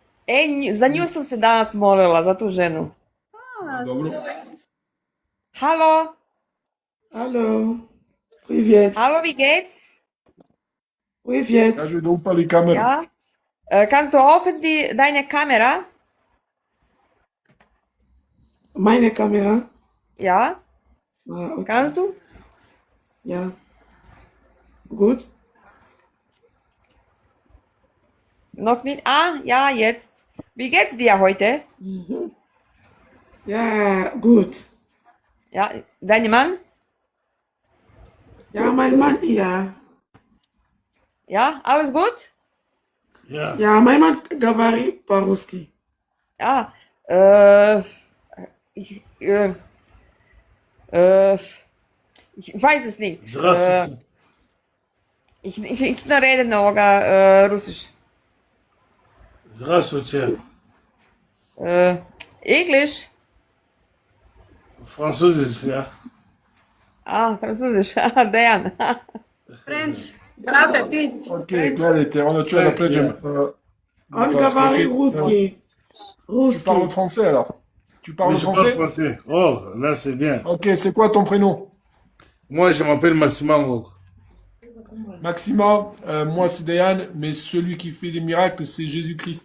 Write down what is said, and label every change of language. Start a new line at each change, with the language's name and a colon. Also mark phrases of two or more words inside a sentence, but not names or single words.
Bosnian: Za nju sam se danas molila, za tu ženu. Dobro.
German: Hallo? Hallo, привет, Hallo, wie geht's?
Russian: привет.
Bosnian: Kaže da upali kameru.
German: Ja? Kannst du offen deine Kamera? Meine Kamera? Ja? Ah, okay. Kannst du? Ja. Gut. Noch nicht? Ah, ja, jetzt. Wie geht's dir heute? Ja, gut. Ja, dein Mann? Ja, mein Mann, ja. Ja, alles gut? Ja, Ja, mein Mann
Russian: говорит по-русски.
German: Ja, ich, ich weiß es nicht.
Russian: здравствуйте.
German: Ich rede noch Russisch.
Russian: Здравствуйте.
German: Englisch?
Russian: Французец, ja.
German: Ah, Französisch. Dejan.
Bosnian: French. Brate, ti. Ok, gledajte, ono ću da pređem.
Russian: On
French: Parce que
Russian: говорит
French: tu
Russian: русский.
French: parles
Russian: Русский.
French: français alors. Tu Oui, parles je parle français? français. Oh, là, c'est bien. Ok, c'est quoi ton prénom? Moi, je m'appelle Massimango. Maxima, moi c'est Dayan, mais celui qui fait des miracles, c'est Jésus-Christ.